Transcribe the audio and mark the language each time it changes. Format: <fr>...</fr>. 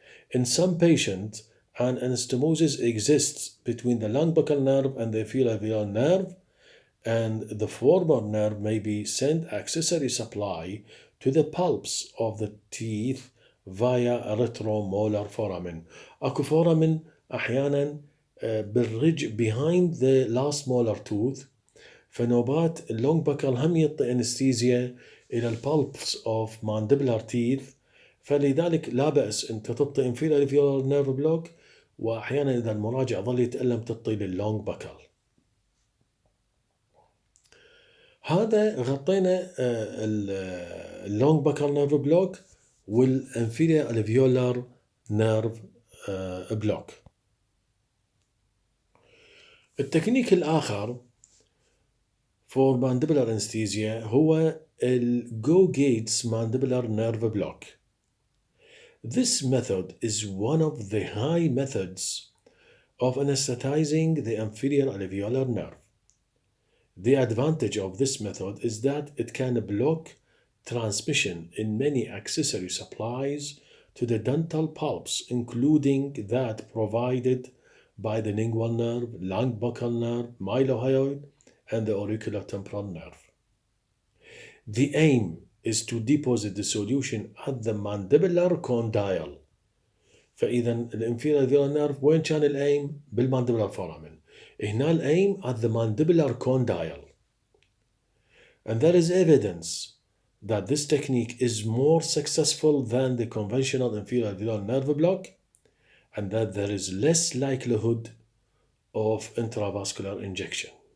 <en>In some patients, an anastomosis exists between the long buccal nerve and the inferior alveolar nerve, and the former nerve may be sent accessory supply to the pulps of the teeth via retromolar foramen.</en> <ar>اكو foramen احيانا بالرج</ar> <en>behind the last molar tooth.</en> <ar>فنوبات اللونج بكال هم يعطي انستيزيا الى البلبس</ar> <en>of mandibular teeth.</en> <ar>فلذلك لا بأس انت تعطي</ar> <en>inferior alveolar nerve block،</en> <ar>واحيانا اذا المراجع ظل يتألم تعطي لللونج بكال. هذا غطينا اللونج بكال نيرف بلوك والانفيريور الفيولار نيرف بلوك. التكنيك الآخر</ar> <en>for mandibular anesthesia</en> <ar>هو Go Gates mandibular nerve block.</ar> <en>This method is one of the high methods of anesthetizing the inferior alveolar nerve. The advantage of this method is that it can block transmission in many accessory supplies to the dental pulps, including that provided by the lingual nerve, long buccal nerve, mylohyoid, and the auriculotemporal nerve. The aim is to deposit the solution at the mandibular condyle.</en> <ar>فإذا الانفيريور alveolar nerve وين كان الأيم؟ بالmandibular foramen. هنا الأيم</ar> <en>at the mandibular condyle. And there is evidence that this technique is more successful than the conventional inferior alveolar nerve block, and that there is less likelihood of intravascular injection.</en>